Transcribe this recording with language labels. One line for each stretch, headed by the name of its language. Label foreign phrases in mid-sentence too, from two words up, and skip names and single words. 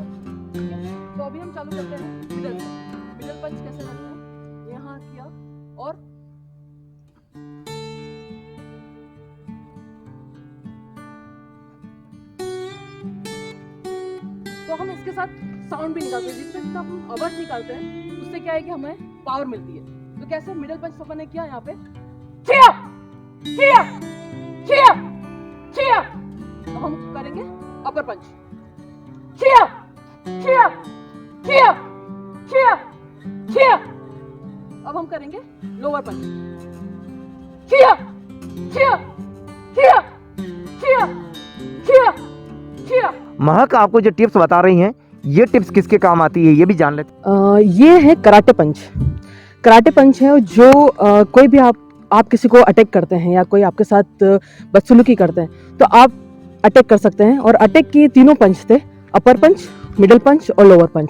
Hindi: तो अभी हम चालू करते हैं मिडल से।
English: मिडल पंच
Hindi: कैसे करना है, यहाँ किया और तो हम इसके साथ साउंड भी निकालते हैं। जिससे जितना हम आवाज निकालते हैं उससे क्या है कि हमें पावर मिलती है। तो कैसे
English: मिडल पंच
Hindi: पापा ने किया, यहाँ पे खिया खिया खिया खिया। अब हम करेंगे
English: अपर पंच,
Hindi: खिया खिया खिया खिया खिया। अब हम करेंगे
English: लोअर पंच,
Hindi: खिया खिया खिया खिया खिया खिया। महक आपको जो टिप्स बता रही हैं, ये टिप्स किसके काम आती है, ये भी जान लेते। ये है
English: कराटे पंच। कराटे पंच
Hindi: है जो कोई भी आप किसी को अटैक करते हैं या कोई आपके साथ बदसलूकी करते हैं तो आप अटैक कर सकते हैं। और अटैक की 3 पंच थे,
English: अपर पंच, मिडल पंच
Hindi: और
English: लोअर पंच।